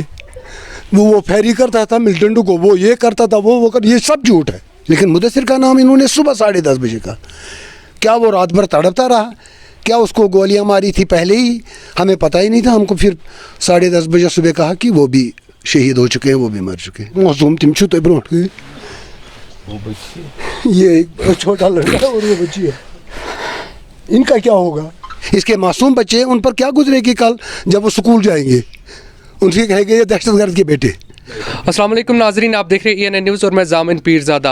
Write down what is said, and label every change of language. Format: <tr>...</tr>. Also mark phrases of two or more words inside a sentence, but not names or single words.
<hi>वो फेरी करता था मिल्टन को, वो ये करता था, वो कर, ये सब झूठ है। लेकिन मुदस्सिर का नाम इन्होंने सुबह 10:30 बजे का, क्या वो रात भर तड़पता रहा, क्या उसको गोलियां मारी थी पहले ही, हमें पता ही नहीं था। हमको फिर 10:30 बजे सुबह कहा कि वो भी शहीद हो चुके हैं, वो भी मर चुके हैं।</hi> <ks>मासूम तिम छुते ब्रोट के,</ks> <hi>वो बच्ची, ये एक छोटा लड़का है और वो बच्ची है, इनका क्या होगा? इसके मासूम बच्चे, उन पर क्या गुजरेगी कल जब वो स्कूल जाएंगे? उनसे कहेंगे ये दहशतगर्द के बेटे।</hi> <ar>السلام عليكم</ar> <hi>नाजरीन, आप देख रहे हैं ENN न्यूज़ और मैं जामिन पीरज़ादा।</hi>